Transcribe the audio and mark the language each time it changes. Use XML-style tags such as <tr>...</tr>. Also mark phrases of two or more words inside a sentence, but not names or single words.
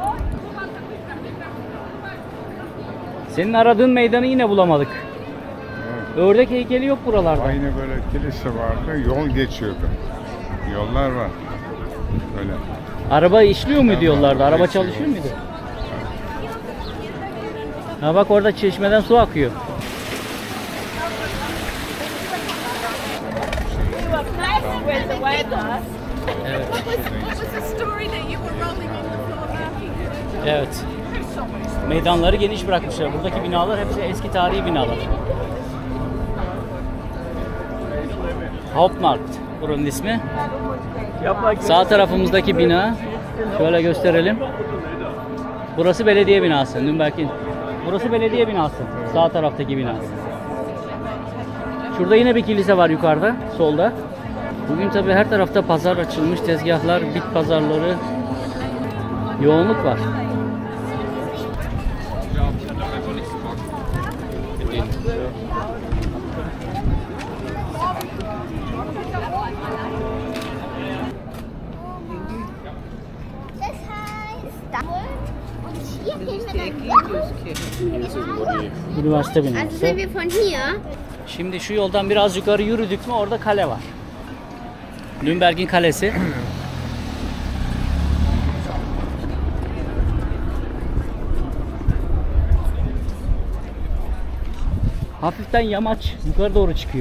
<tr>Senin aradığın meydanı yine bulamadık. Evet. Ördek heykeli yok buralarda. Aynı böyle kilise vardı, yol geçiyordu. Yollar var. Böyle. Araba işliyor mu Tamam, diyorlardı? Araba işliyor. çalışıyor muydu? Ha bak orada çeşmeden su akıyor.</tr> <en>Where's the weather?</en> <tr>Evet.</tr> <en>What was the story that you were rolling in the</en> <tr>Evet. Meydanları geniş bırakmışlar. Buradaki binalar hepsi eski tarihi binalar. Hauptmarkt buranın ismi. Sağ tarafımızdaki bina şöyle gösterelim. Burası belediye binası. Nürnberg'in. Burası belediye binası. Sağ taraftaki bina. Şurada yine bir kilise var yukarıda, solda. Bugün tabi her tarafta pazar açılmış, tezgahlar, bit pazarları, yoğunluk var.</tr> <de>Das heißt Stammwood und hier gehen wir dann</de> <tr>Üniversite</tr> <de>Also</de> <tr>binası.</tr> <de>sind wir von hier.</de> <tr>Şimdi şu yoldan biraz yukarı yürüdük mü orada kale var. Nürnberg'in kalesi. Hafiften yamaç yukarı doğru çıkıyor.</tr>